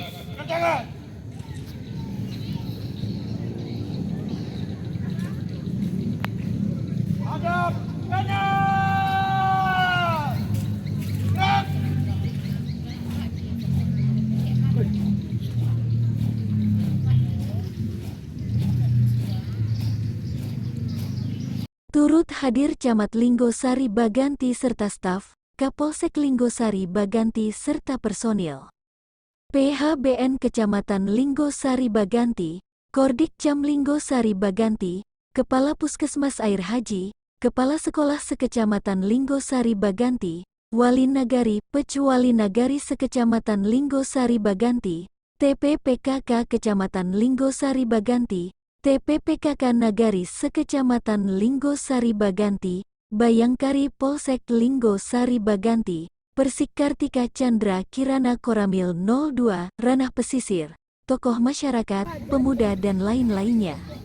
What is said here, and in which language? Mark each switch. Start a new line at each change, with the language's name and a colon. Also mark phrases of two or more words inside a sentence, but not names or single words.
Indonesian: Kerjakan. Hadap kanan. Gerak. Turut hadir Camat Linggo Sari Baganti serta staf, Kapolsek Linggo Sari Baganti serta personil. PHBN Kecamatan Linggo Sari Baganti, Kordik Cam Linggo Sari Baganti, Kepala Puskesmas Air Haji, Kepala Sekolah Sekecamatan Linggo Sari Baganti, Wali Nagari, Wali Nagari Sekecamatan Linggo Sari Baganti, TPPKK Kecamatan Linggo Sari Baganti, TPPKK Nagari Sekecamatan Linggo Sari Baganti, Bayangkari Polsek Linggo Sari Baganti, Persik Kartika Chandra Kirana Koramil 02, Ranah Pesisir, tokoh masyarakat, pemuda dan lain-lainnya.